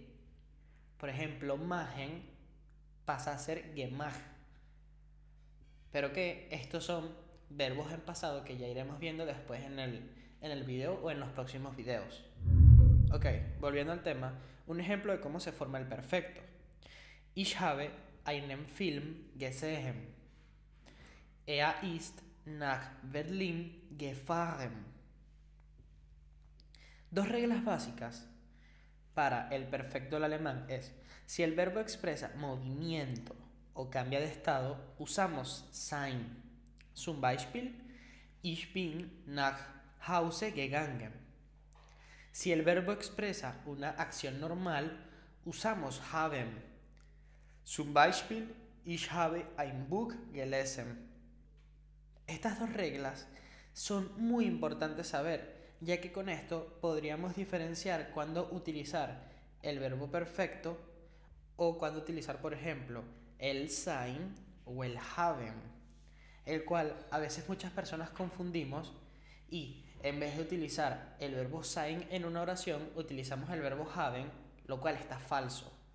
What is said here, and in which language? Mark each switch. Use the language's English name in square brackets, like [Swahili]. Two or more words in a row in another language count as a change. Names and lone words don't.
[Spanish] Por ejemplo, machen pasa a ser gemacht. Pero que estos son verbos en pasado que ya iremos viendo después en el video o en los próximos videos. Ok, volviendo al tema, un ejemplo de cómo se forma el perfecto. [German] Ich habe einen Film gesehen. Er ist nach Berlin gefahren. [Spanish] Dos reglas básicas para el perfecto del alemán es: si el verbo expresa movimiento o cambia de estado, usamos sein. [German] Zum Beispiel, ich bin nach Hause gegangen. [Spanish] Si el verbo expresa una acción normal, usamos haben. [German] Zum Beispiel, ich habe ein Buch gelesen. [Spanish] Estas dos reglas son muy importantes saber, ya que con esto podríamos diferenciar cuándo utilizar el verbo perfecto o cuándo utilizar, por ejemplo, el sein o el haben, el cual a veces muchas personas confundimos y en vez de utilizar el verbo sein en una oración, utilizamos el verbo haben, lo cual está falso.